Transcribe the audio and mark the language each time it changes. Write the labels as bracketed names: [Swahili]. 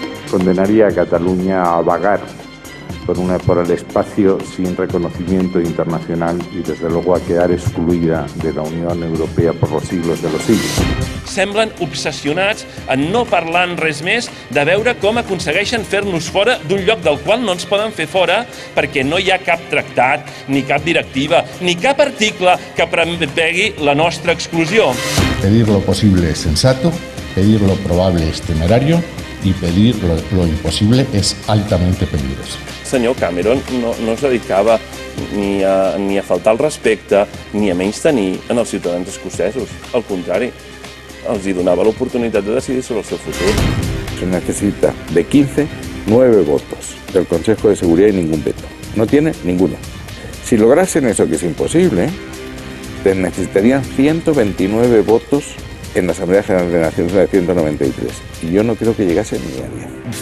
[Spanish] Condenaría a Cataluña a vagar por el espacio sin reconocimiento internacional y desde luego a quedar excluida de la Unión Europea por los siglos de los siglos. [Catalan] Semblen obsessionats en no parlar en res més de veure com aconsegueixen fer-nos fora d'un lloc del qual no ens poden fer fora perquè no hi ha cap tractat, ni cap directiva, ni cap article que prevegi la nostra exclusió. [Spanish] Pedir lo posible es sensato, pedir lo probable es temerario y pedir lo imposible es altamente peligroso. [Catalan] Senyor Cameron no es dedicava ni a faltar al respecte ni a menystenir en els ciutadans escocesos. Al contrari, els hi donava l'oportunitat de decidir sobre el seu futur. [Spanish] Se necesita de 15, 9 votos del Consejo de Seguridad y ningún veto. No tiene ninguno. Si lograsen eso, que es imposible, necesitarían 129 votos en la Asamblea General de Nacions de 193. Y yo no creo que llegase ni a 10.